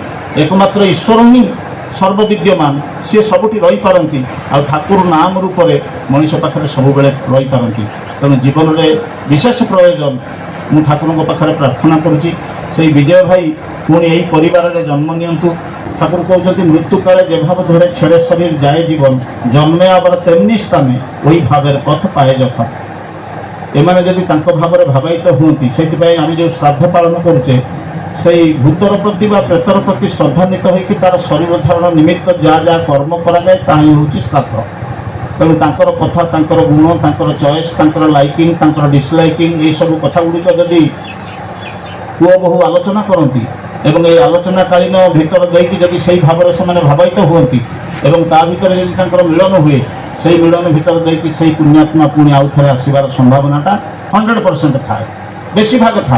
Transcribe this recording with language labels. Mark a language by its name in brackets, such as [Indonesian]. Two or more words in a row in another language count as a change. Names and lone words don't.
[Odia] ଏକମାତ୍ର ଈଶ୍ୱର ହିଁ ସର୍ବବିଦ୍ୟମାନ, ସିଏ ସବୁଠି ରହିପାରନ୍ତି। ଆଉ ଠାକୁର ନାମ ରୂପରେ ମଣିଷ ପାଖରେ ସବୁବେଳେ ରହିପାରନ୍ତି। ତେଣୁ ଜୀବନରେ ବିଶେଷ ପ୍ରୟୋଜନ ମୁଁ ଠାକୁରଙ୍କ ପାଖରେ ପ୍ରାର୍ଥନା କରୁଛି, ସେଇ ବିଜୟ ଭାଇ ପୁଣି ଏହି ପରିବାରରେ ଜନ୍ମ ନିଅନ୍ତୁ। ଠାକୁର କହୁଛନ୍ତି [Bangla] মৃত্যু কালে যেভাবে ধরে ছেড়ে শরীর যায় জীবন, জন্মে আবার তেমনি স্থানে ওই ভাবের পথ পায় যখন। [Odia] ଏମାନେ ଯଦି ତାଙ୍କ ଭାବରେ ଭାବାୟିତ ହୁଅନ୍ତି, ସେଥିପାଇଁ ଆମେ ଯେଉଁ ଶ୍ରାଦ୍ଧ ପାଳନ କରୁଛେ ସେଇ ଭୂତର ପ୍ରତି ବା ପ୍ରେତର ପ୍ରତି ଶ୍ରଦ୍ଧାନ୍ୱିତ ହୋଇକି ତାର ଶରୀର ଧାରଣ ନିମିତ୍ତ ଯାହା ଯାହା କର୍ମ କରାଯାଏ ତାହା ହିଁ ହେଉଛି ଶ୍ରାଦ୍ଧ। ତେଣୁ ତାଙ୍କର କଥା, ତାଙ୍କର ଗୁଣ, ତାଙ୍କର ଚଏସ୍, ତାଙ୍କର ଲାଇକିଂ, ତାଙ୍କର ଡିସଲାଇକିଂ, ଏଇସବୁ କଥା ଗୁଡ଼ିକ ଯଦି ପୁଅ ବୋହୂ ଆଲୋଚନା କରନ୍ତି ଏବଂ এই ଆଲୋଚନାକାଳୀନ ଭିତର ଦେଇକି ଯଦି ସେଇ ଭାବରେ ସେମାନେ ଭାବାୟିତ ହୁଅନ୍ତି ଏବଂ ତା ଭିତରେ ଯଦି ତାଙ୍କର ମିଳନ ହୁଏ, ସେଇ ମିଳନ ଭିତରେ ଦେଇକି ସେଇ ପୁଣ୍ୟାତ୍ମା ପୁଣି ଆଉ ଥରେ ଆସିବାର ସମ୍ଭାବନାଟା 100% ଥାଏ, ବେଶୀ ଭାଗ ଥାଏ।